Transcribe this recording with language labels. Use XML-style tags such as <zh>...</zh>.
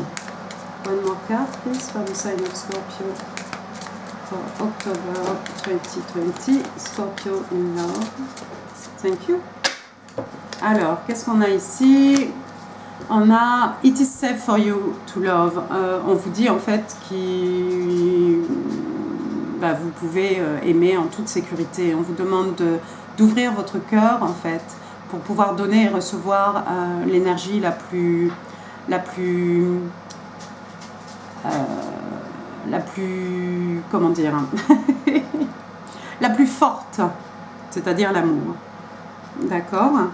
<en>One more card, please, for the sign of Scorpio for October 2020. Scorpio in love. Thank you.</en> <fr>Alors, qu'est-ce qu'on a ici? On a</fr> <en>It is safe for you to love.</en> <fr>On vous dit en fait que vous pouvez aimer en toute sécurité. On vous demande d'ouvrir votre cœur en fait pour pouvoir donner et recevoir l'énergie la plus comment dire la plus forte, c'est-à-dire l'amour. D'accord.</fr>